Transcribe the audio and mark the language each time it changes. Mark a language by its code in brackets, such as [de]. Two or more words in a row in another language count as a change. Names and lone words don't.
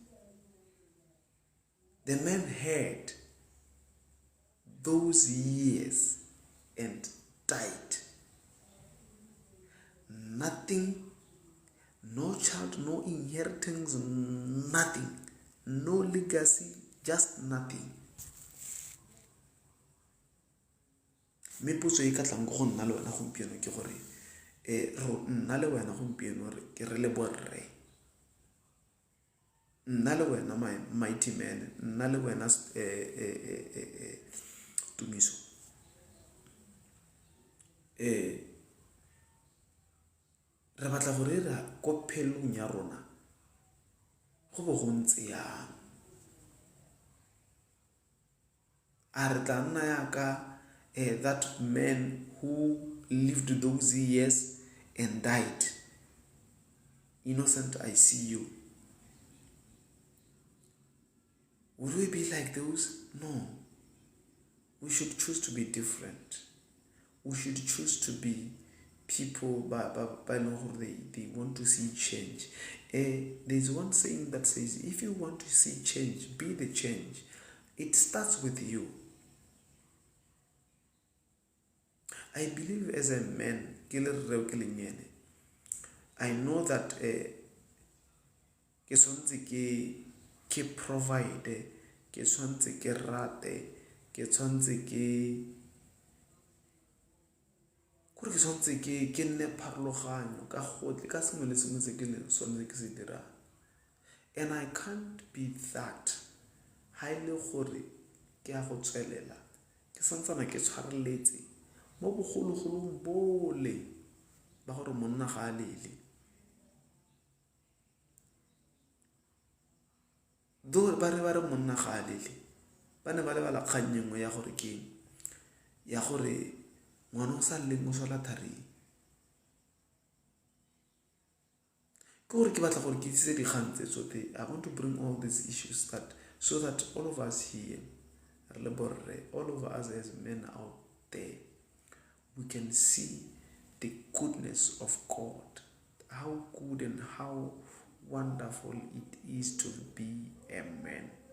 [en] The man had those years and died. Nothing, no child, no inheritance, nothing, no legacy, just nothing. [tn] Me potso e ka tlang go nna le wena gompieno ke gore nna le wena gompieno ke re le borre, nna le wena [en] mighty man, [tn] nna le wena Tumiso, re batla go dira ko phelong ya rona go bo go ntse yang. A re tla nna yaka [en] that man who lived those years and died. Innocent ICU. Would we be like those? No. We should choose to be different. We should choose to be people by they want to see change. There's one saying that says, if you want to see change, be the change. It starts with you. I believe as a man, I know that [tn] ke swantse ke provide, ke swantse ke rate, ke swantse ke nne pharologanyo ka gotle ka sengwe le sengwe se ke le swantse ke se dirang. [en] And I can't be that [tn] ha ile gore ke a go tswelela ke santsana ke tshwareletse mo bogologolong bole ba gore monna ga a lele. Do ba re monna ga a lele ba ne ba lebala kgang nngwe ya gore ke ya gore ngwana o sa leng o sola tharing. Ke gore ke batla gore ke itse dikgang tse tsotlhe. [en] I want to bring all these issues so that all of us here, all of us as men out there, we can see the goodness of God, how good and how wonderful it is to be a man.